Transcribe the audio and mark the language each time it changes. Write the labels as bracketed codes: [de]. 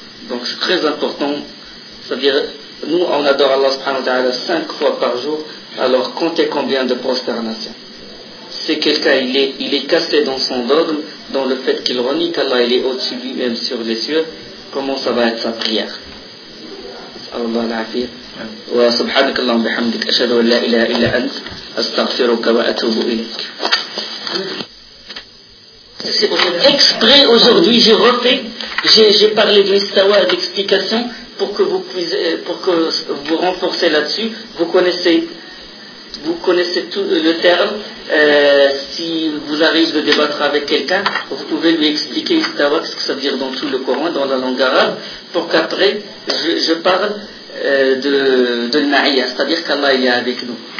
[fr] Donc c'est très important. C'est-à-dire, nous, on adore Allah subhanahu wa ta'ala 5 fois par jour, alors comptez combien de prosternations. Si quelqu'un, il est cassé dans son dogme, dans le fait qu'il renie qu'Allah, il est au-dessus lui-même sur les cieux, comment ça va être sa prière? [ar] الله العافية وسبحانك اللهم وبحمدك أشهد أن لا إله إلا أنت أستغفرك وأتوب إليك. [fr] Exprès aujourd'hui, j'ai refait, j'ai parlé de l'Istawa d'explication pour que vous renforcez là-dessus. Vous connaissez tout le terme. Si vous arrivez de débattre avec quelqu'un, vous pouvez lui expliquer l'Istawa, ce que ça veut dire dans tout le Coran, dans la langue arabe, pour qu'après je parle de l'Na'iya, c'est-à-dire qu'Allah est avec nous.